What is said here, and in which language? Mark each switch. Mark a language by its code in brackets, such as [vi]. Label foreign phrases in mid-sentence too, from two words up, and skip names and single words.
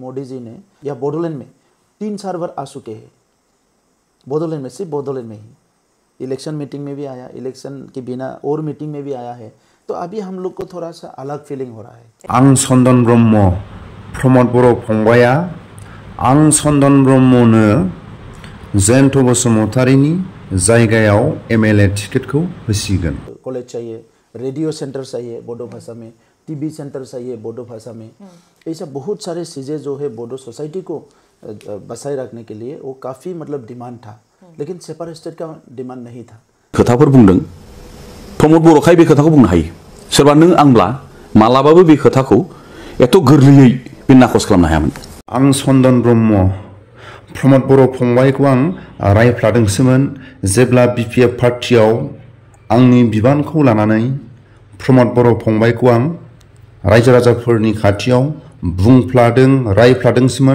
[hi] मोदी जी ने या बोडोलैंड में 3-4 बार आ चुके हैं। बोडोलैंड में, सिर्फ बोडोलैंड में ही इलेक्शन मीटिंग में भी आया, इलेक्शन के बिना और मीटिंग में भी आया है। तो अभी हम लोग को थोड़ा सा अलग फीलिंग हो रहा है। [brx] आं चंदन ब्रह्म प्रमोद बर' फंबाया आं चंदन ब्रह्मनो जयंत बसुमतारीनि जायगायाव एमएलए टिकेटखौ होसिगोन। [hi] कॉलेज चाहिए, रेडियो सेंटर चाहिए बोडो भाषा में, टीवी सेंटर चाहिए बोडो भाषा में। ऐसा बहुत सारे चीज़ें जो है बोडो सोसाइटी को बसाए रखने के लिए वो काफ़ी मतलब डिमांड था, लेकिन सेपारेट स्टेट का डिमांड नहीं था। [brx] खोथाफोर बुंदों प्रमोद बर'खाय बे खोथाखौ बुंनो हायो। सोरबा नों आंब्ला मालाबाबो बे खोथाखौ एथ' गोरलैयै बे नाखस खालामनो हायामोन। आं चंदन ब्रह्म प्रमोद बर' फंबायखौ आं रायफ्लादोंसोमोन जेब्ला बिपिएफ पार्टियाव आंनि बिबानखौ लानानै प्रमोद बर' फंबायखौ आं रायजो राजाफोरनि खाथियाव बुंफ्लादों रायफ्लादोंसोमोन।